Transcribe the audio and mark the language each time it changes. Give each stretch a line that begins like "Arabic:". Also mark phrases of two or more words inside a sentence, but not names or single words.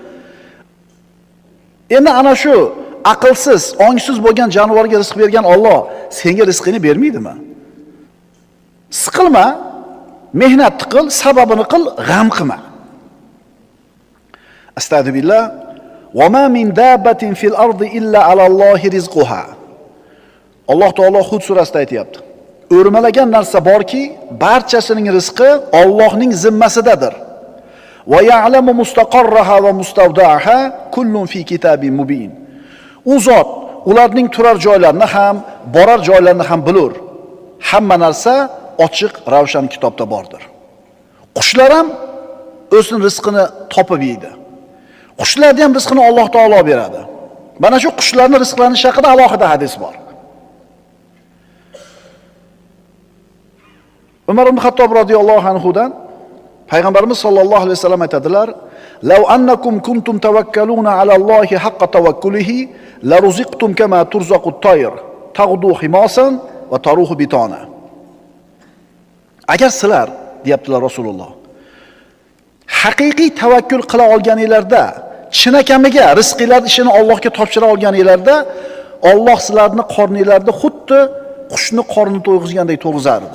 Uzbek: Endi ana shu aqlsiz, ongsiz bo'lgan jonivorga rizq bergan Alloh senga rizqini bermaydimi? Siqilma, mehnat qil, sababini qil, g'am qilma.
Arabic: أستغفر الله. وما من دابة في الأرض إلا على الله رزقها.
Uzbek: Alloh taolo Hud surasida aytayapti. O'rmalagan narsa borki, barchasining rizqi Allohning zimmasidadir.
Arabic: ويعلم مستقرها ومستودعها كل في كتاب مبين.
Uzbek: U zot ularning turar joylarini ham, borar joylarini ham bilur. Hamma narsa ochiq, ravshan kitobda bordir. Qushlar ham o'zining rizqini topib yeydi. Qushlarning ham rizqini Alloh taolo beradi. Mana shu qushlarning rizqlanishi haqida alohida hadis bor. Umar ibn Xattob
Arabic: رضي الله عنه
Uzbek: Payg'ambarimiz
Arabic: صلى الله عليه وسلم
Uzbek: aytadilar:
Arabic: "لو أنكم كنتم تتوكلون على الله حق توكله لرزقتم كما ترزق الطير، تغدو خماصا وتروح بطانا."
Uzbek: Agar sizlar, deyaptilar Rasululloh, haqiqiy tavakkul qila olganinglarda, chinakamiga rizqinglar ishini Allohga topshira olganinglarda, Alloh sizlarni qorninglarda xuddi qushni qorni to'yg'izgandek to'yg'izar edi.